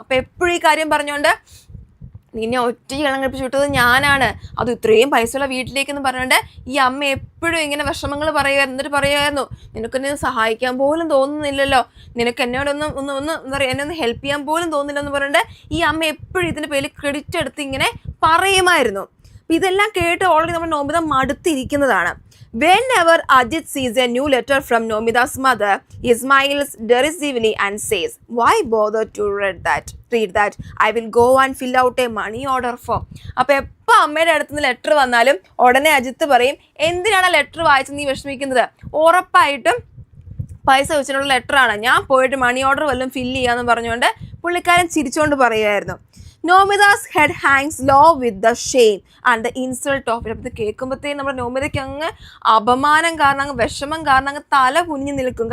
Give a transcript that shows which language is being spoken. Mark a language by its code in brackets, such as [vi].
[ml] അപ്പോൾ എപ്പോഴും ഈ കാര്യം പറഞ്ഞുകൊണ്ട് നിന്നെ ഒറ്റയ്ക്ക് കല്യാണം കഴിപ്പിച്ച് വിട്ടത് ഞാനാണ്, അത് ഇത്രയും പൈസയുള്ള വീട്ടിലേക്കെന്ന് പറഞ്ഞുകൊണ്ട് ഈ അമ്മ എപ്പോഴും ഇങ്ങനെ വിഷമങ്ങൾ പറയുമായിരുന്നു. എന്നിട്ട് പറയുമായിരുന്നു, നിനക്കെന്നെ സഹായിക്കാൻ പോലും തോന്നുന്നില്ലല്ലോ, നിനക്ക് എന്നോടൊന്നും എന്താ പറയുക, എന്നെ ഒന്ന് ഹെൽപ്പ് ചെയ്യാൻ പോലും തോന്നില്ലെന്ന് പറഞ്ഞുകൊണ്ട് ഈ അമ്മ എപ്പോഴും ഇതിൻ്റെ പേരിൽ ക്രെഡിറ്റ് എടുത്ത് ഇങ്ങനെ പറയുമായിരുന്നു. അപ്പം ഇതെല്ലാം കേട്ട് ഓൾറെഡി നമ്മൾ Nomita മടുത്തിരിക്കുന്നതാണ്. [en] Whenever Ajit sees a new letter from Nomida's mother, he smiles derisively and says, "Why bother to read that? I will go and fill out a money order form." [ml] അപ്പോൾ എപ്പോൾ അമ്മയുടെ അടുത്തുനിന്ന് ലെറ്റർ വന്നാലും ഉടനെ അജിത്ത് പറയും, എന്തിനാണ് letter വായിച്ച് നീ വിഷമിക്കുന്നത്, ഉറപ്പായിട്ടും പൈസ വെച്ചിട്ടുള്ള ലെറ്ററാണ്, ഞാൻ പോയിട്ട് മണി ഓർഡർ വല്ലതും ഫില്ല് ചെയ്യാമെന്ന് പറഞ്ഞുകൊണ്ട് പുള്ളിക്കാരൻ ചിരിച്ചുകൊണ്ട് പറയുമായിരുന്നു. [en] Nomita's head hangs low with the shame and the insult of it. [ml] അപ്പോൾ ഇത് കേൾക്കുമ്പോഴത്തേക്കും നമ്മുടെ നോമിതയ്ക്ക് അങ്ങ് അപമാനം കാരണം, അങ്ങ് വിഷമം കാരണം അങ്ങ് തല കുനിഞ്ഞു നിൽക്കും.